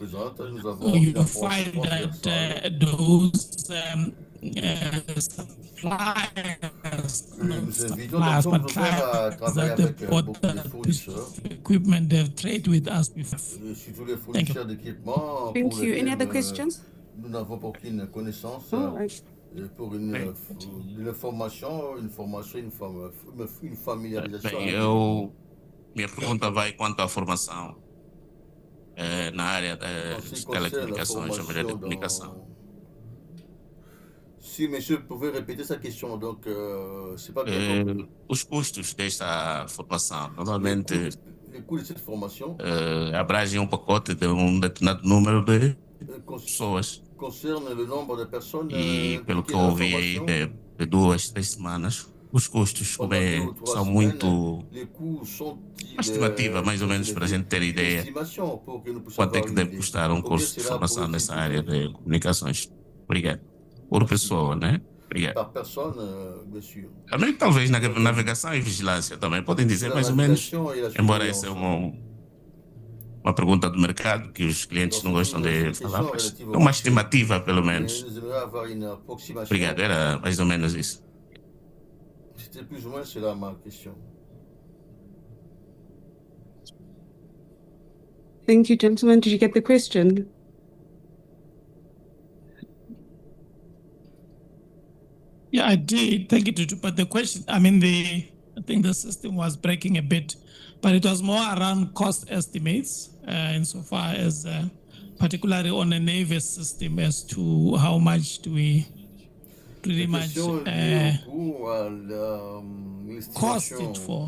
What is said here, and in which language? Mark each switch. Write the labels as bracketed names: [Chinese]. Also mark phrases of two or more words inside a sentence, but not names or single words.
[English] You find that those suppliers, not suppliers, but clients that they bought that piece of equipment, they've traded with us before. Thank you. Thank you. Any other questions? [French] Nous n'avons aucune connaissance pour une formation, une familiarisation. [Portuguese] Bem, minha pergunta vai quanto à formação na área das telecomunicações, na área de comunicação. [French] Si monsieur pouvait répéter sa question, donc c'est pas [Portuguese] os custos desta formação, normalmente [French] les coûts de cette formation [Portuguese] abrangem pacote de determinado número de pessoas. [French] Concerne le nombre de personnes [Portuguese] e pelo que eu ouvi aí de 2, 3 semanas, os custos são muito uma estimativa, mais ou menos, para a gente ter ideia quanto é que deve custar um curso de formação nessa área de comunicações. Obrigado. Por pessoa, né? Obrigado. Também talvez na navegação e vigilância também podem dizer mais ou menos, embora essa é uma pergunta do mercado que os clientes não gostam de falar, mas é uma estimativa pelo menos. Obrigado, era mais ou menos isso. [French] C'était plus ou moins cela ma question. [English] Thank you, gentlemen. Did you get the question? Yeah, I did. Thank you, Tutu. But the question, I think the system was breaking a bit, but it was more around cost estimates, insofar as particularly on a Navy system, as to how much do we pretty much cost it for.